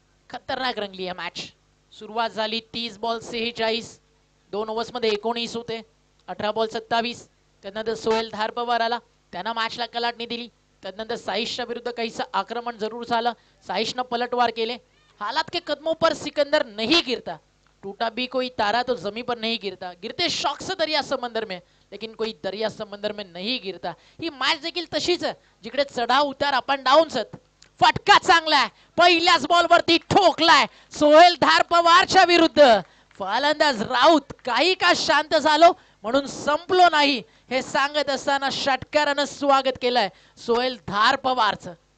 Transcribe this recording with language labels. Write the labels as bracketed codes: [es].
[mr] खतरनाक रंगली आहे मॅच. सुरुवात झाली 30 बॉल 46. 2 ओव्हर्स मध्ये 19 होते. 18 बॉल 27. त्यानंतर सोहेल धारपवार आला. त्यांना मॅचला कलाटणी दिली. त्यानंतर साईशच्या विरुद्ध काहीसं आक्रमण जरूर झालं. साईशनं पलटवार केले. [hi] हालात के कदमों पर सिकंदर नहीं गिरता, टूटा भी कोई तारा तो जमी पर नहीं गिरता. गिरते शौक से दरिया समंदर में, लेकिन कोई दरिया समंदर में नहीं गिरता. [mr] ही मॅच देखील तशीच आहे जिकडे चढाव उतार अप अँड डाऊन्स आहेत. फटका चांगला आहे. पहिल्याच बॉलवरती ठोकलाय सोहेल धारपवारच्या विरुद्ध. फलंदाज राऊत काही का शांत झालो म्हणून संपलो नाही हे सांगत असताना षटकारानं स्वागत केलंय सोहेल धारपवारचं.